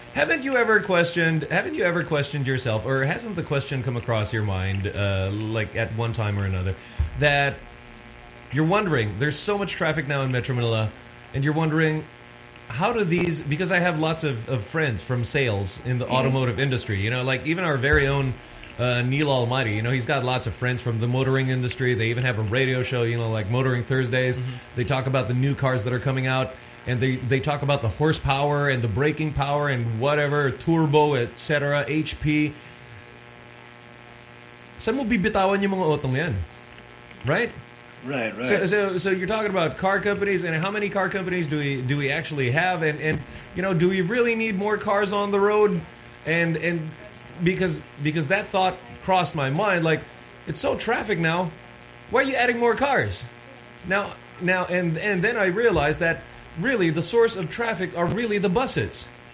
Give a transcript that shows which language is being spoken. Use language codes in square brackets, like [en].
[en] Haven't you ever questioned yourself, or hasn't the question come across your mind, at one time or another, that you're wondering, there's so much traffic now in Metro Manila, and you're wondering, how do these, because I have lots of friends from sales in the automotive industry, you know, like even our very own Neil Almighty, you know, he's got lots of friends from the motoring industry. They even have a radio show, you know, like Motoring Thursdays. Mm-hmm. They talk about the new cars that are coming out. And they talk about the horsepower and the braking power and whatever, turbo, etc., HP. [tl] Saan mo bibitawan yung mga otong yan? [en] Right? Right, right. So you're talking about car companies, and how many car companies do we actually have? And you know, do we really need more cars on the road? And because that thought crossed my mind, like, it's so traffic now. Why are you adding more cars? Now, and then I realized that really the source of traffic are really the buses.